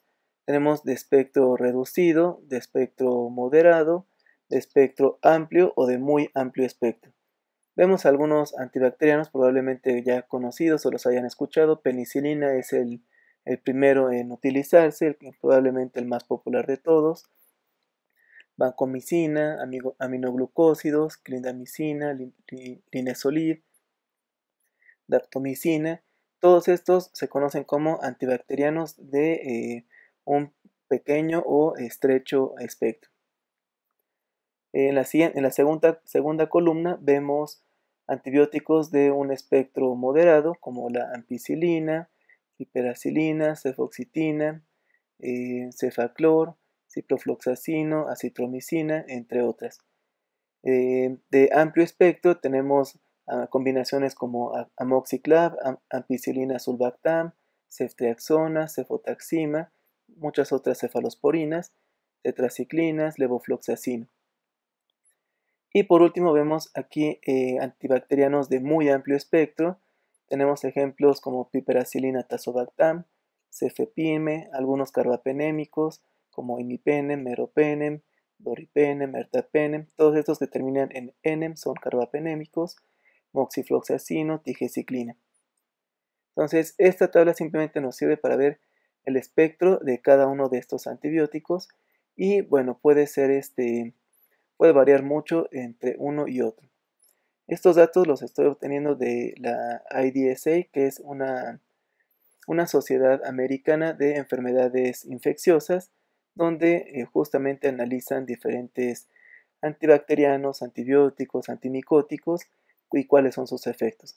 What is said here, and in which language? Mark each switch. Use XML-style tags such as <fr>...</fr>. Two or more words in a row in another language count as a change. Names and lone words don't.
<es>Tenemos de espectro reducido, de espectro moderado, de espectro amplio o de muy amplio espectro. Vemos algunos antibacterianos probablemente ya conocidos o los hayan escuchado. Penicilina es el primero en utilizarse, probablemente el más popular de todos. Vancomicina, aminoglucósidos, clindamicina, linezolid, daptomicina. Todos estos se conocen como antibacterianos de un pequeño o estrecho espectro. En la segunda columna vemos antibióticos de un espectro moderado como la ampicilina, piperacilina, cefoxitina, cefaclor, ciprofloxacino, acitromicina, entre otras. De amplio espectro tenemos combinaciones como amoxiclav, ampicilina sulbactam, ceftriaxona, cefotaxima, muchas otras cefalosporinas, tetraciclinas, levofloxacino. Y por último vemos aquí antibacterianos de muy amplio espectro. Tenemos ejemplos como piperacilina tazobactam, cefepime, algunos carbapenémicos como imipenem, meropenem, doripenem, ertapenem. Todos estos que terminan en enem son carbapenémicos, moxifloxacino, tigeciclina. Entonces esta tabla simplemente nos sirve para ver el espectro de cada uno de estos antibióticos y bueno, puede variar mucho entre uno y otro. Estos datos los estoy obteniendo de la IDSA, que es una sociedad americana de enfermedades infecciosas, donde justamente analizan diferentes antibacterianos, antibióticos, antimicóticos y cuáles son sus efectos.</es>